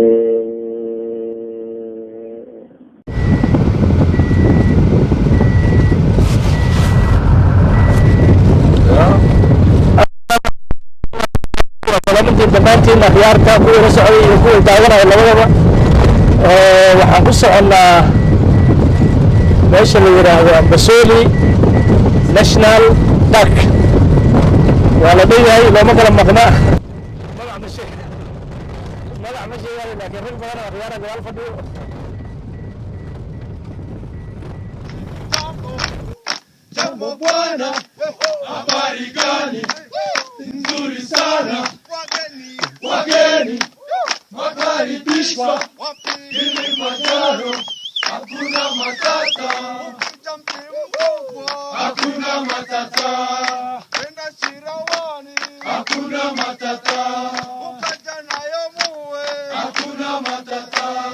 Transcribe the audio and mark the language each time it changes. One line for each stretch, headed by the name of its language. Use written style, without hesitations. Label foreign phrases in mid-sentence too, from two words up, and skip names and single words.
Somali: dhammaantiin akhyaarta kuwa la socday iyo kuwa daawanaya labadaba waxaan ku soconnaa meesha la yiraahdo Amboseli National Park. waa la leeyahay looma kala maqna magac ma sheegayo laakiin rag badan oo akhyaara gadaal fadhiyo.
Swahili: Jambo bwana, habari gani? Nzuri sana. Wageni wakaribishwa Kilimanjaro, hakuna matata, hakuna matata, hakuna matata, hakuna matata.